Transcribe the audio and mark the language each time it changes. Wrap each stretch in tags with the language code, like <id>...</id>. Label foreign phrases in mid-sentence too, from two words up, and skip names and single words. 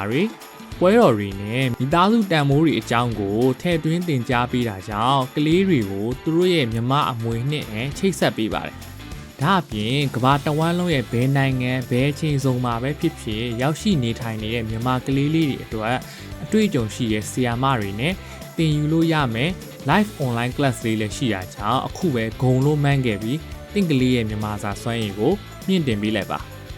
<my>တွေပွဲတော်တွေနဲ့မိသားစုတန်မိုးတွေအကြောင်းကိုထည့်သွင်းသင်ကြားပေးတာကြောင့်ကလေးတွေကိုသူတို့ရဲ့မြမအမွေနှစ်နဲ့ချိတ်ဆက်ပေးပါတယ်ဒါအပြင်ကမ္ဘာတဝန်းလုံးရဲ့ဘယ်နိုင်ငံဘယ်ချိန်စုံမှာပဲဖြစ်ဖြစ်ရောက်ရှိနေထိုင်နေတဲ့မြန်မာကလေးလေးတွေအတွက်အတွေ့အကြုံရှိတဲ့ဆီယာမတွေနဲ့သင်ယူလို့ရမယ်</my> <en>live online class</en> <my>လေးလည်းရှိတာကြောင့်အခုပဲဂုံလို့မှန်းခဲ့ပြီးတင့်ကလေးရဲ့မြန်မာစာစွမ်းရည်ကိုမြင့်တင်ပေးလိုက်ပါ</my>